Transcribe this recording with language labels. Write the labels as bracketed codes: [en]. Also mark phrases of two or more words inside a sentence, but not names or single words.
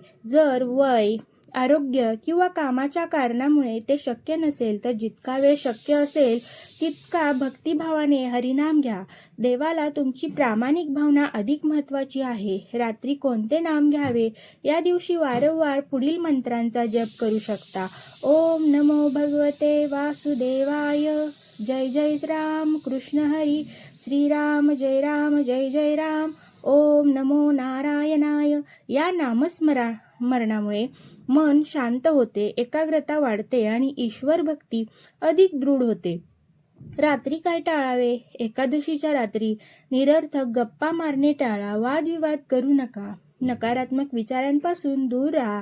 [mr] जर वय, आरोग्य किंवा कामाच्या कारणामुळे ते शक्य नसेल तर जितका वेळ शक्य असेल तितका भक्तिभावाने हरिनाम घ्या. देवाला तुमची प्रामाणिक भावना अधिक महत्त्वाची आहे. रात्री कोणते नाम घ्यावे? या दिवशी वारंवार पुढील मंत्रांचा जप करू शकता. [sa] ओम नमो भगवते वासुदेवाय, जय जय राम कृष्ण हरी, श्रीराम जय राम जय जय राम, ओम नमो नारायणाय. [mr] या नामस्मरणामुळे मन शांत होते, एकाग्रता वाढते आणि ईश्वर भक्ती अधिक दृढ होते. रात्री काय टाळावे? एकादशीच्या रात्री निरर्थक गप्पा मारणे टाळा, वादविवाद करू नका, नकारात्मक विचारांपासून दूर राहा.